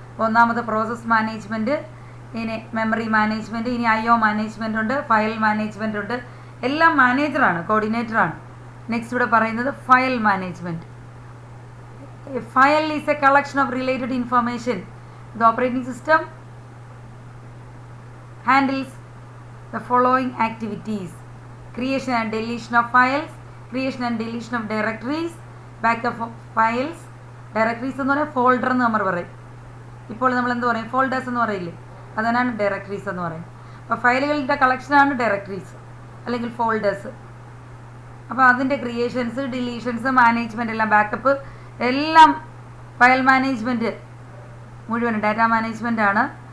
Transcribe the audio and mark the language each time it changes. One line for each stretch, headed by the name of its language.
Malayalam: ഒന്നാമത് process management, ഇനി memory management, ഇനി IO മാനേജ്മെൻറ്റ് ഉണ്ട്, ഫയൽ മാനേജ്മെൻറ്റ് ഉണ്ട്. എല്ലാം മാനേജറാണ്, കോർഡിനേറ്ററാണ്. നെക്സ്റ്റ് ഇവിടെ പറയുന്നത് file management.
English: File is a collection of related information. The operating system handles the following activities: creation and deletion of files, creation and deletion of directories, backup of files.
Malayalam: Directories എന്ന് പറഞ്ഞാൽ folder എന്ന് നമ്മൾ പറയും. ഇപ്പോൾ നമ്മൾ എന്ത് പറയും? Folders എന്ന് പറയില്ലേ? അതിനാണ് ഡയറക്ടറീസ് എന്ന് പറയും. അപ്പോൾ ഫയലുകളുടെ കളക്ഷനാണ് ഡയറക്ടറീസ് അല്ലെങ്കിൽ ഫോൾഡേഴ്സ്. അപ്പോൾ അതിൻ്റെ ക്രിയേഷൻസ്, ഡിലീഷൻസ്, മാനേജ്മെൻറ്റ് എല്ലാം, ബാക്കപ്പ് എല്ലാം ഫയൽ മാനേജ്മെൻറ്റ് മുഴുവൻ ഡാറ്റ മാനേജ്മെൻ്റ് ആണ്.